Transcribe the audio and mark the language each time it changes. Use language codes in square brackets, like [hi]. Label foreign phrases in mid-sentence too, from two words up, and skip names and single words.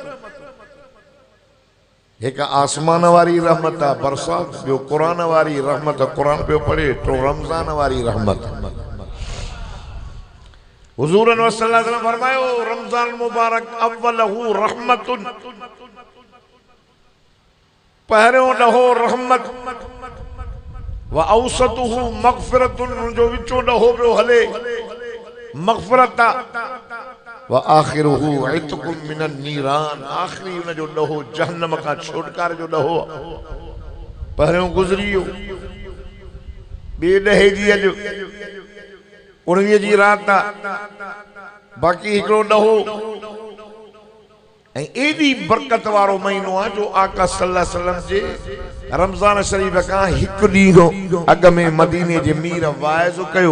[sd] एक आसमान वारी रहमत आहे बरसात, ॿियो कुरान वारी रहमत कुरान पियो पढ़े, तो रमज़ान वारी रहमत। हुज़ूर [ar] صلى الله عليه وسلم [sd] फरमायो [ar] رمضان مبارك أوله رحمة, [sd] पहिरियों ॾहो रहमत, [ar] وأوسطه مغفرة, [sd] जो विचो ॾहो पियो हले मग़फ़िरत आहे। [ar] وآخره عتق من النار, [sd] आखिरी उन जो ॾहो जहन्नम का छुटकारे जो ॾहो पहिरियों गुज़री वियो। ॿिए ॾहे जी अॼु 19 जी रात आहे, बाक़ी हिकिड़ो ॾहो एडी बरकत वारो महीनो आहे जो आका [ar] صلى الله عليه وسلم [sd] जे रमजान शरीफ का हिकु ॾींहुं अॻ में मदीने जे मीर वाइज़ कयो।